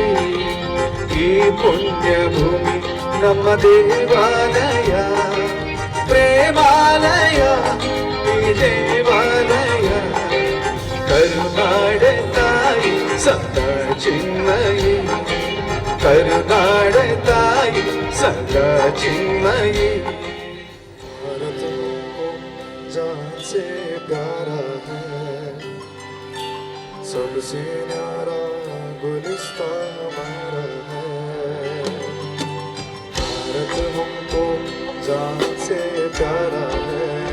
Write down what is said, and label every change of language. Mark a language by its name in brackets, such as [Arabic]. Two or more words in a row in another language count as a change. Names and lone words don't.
[Kannada] ಈ ಪುಣ್ಯ ಭೂಮಿ ನಮ್ಮ ದೇವಾಲಯ, ಪ್ರೇಮಾಲಯ ಈ ದೇವಾಲಯ. ಕರುನಾಡ ತಾಯಿ ಸದಾ ಚಿನ್ಮಯಿ ಕರುನಾಡ ತಾಯಿ ಸದಾ ಚಿನ್ಮಯಿ [Hindi] भारत हमको जान से प्यारा है सबसे न्यारा गुलिस्ता हमारा है भारत हमको जान से प्यारा है